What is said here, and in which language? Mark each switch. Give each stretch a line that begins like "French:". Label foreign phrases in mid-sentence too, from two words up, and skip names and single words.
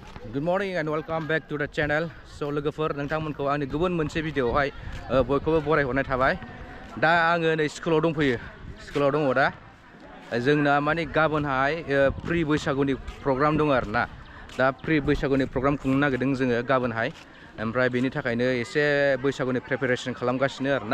English: Good morning and welcome back to the channel.
Bodo: So लोगोफोर नोंथांमोनखौ आंनि गुबुन मोनसे भिडियोआवहाय बयखौबो बरायहरनाय थाबाय। दा आङो नै स्कुलाव दंफैयो। स्कुलाव दङ दा। जोंना माने गाबोनहाय प्रि बैसागुनि प्रग्राम दङ आरोना। दा प्रि बैसागुनि प्रग्राम खुंनो नागिरदों जोङो गाबोनहाय। ओमफ्राय बेनि थाखायनो एसे बैसागुनि प्रिपारेसन खालामगासिनो आरोना।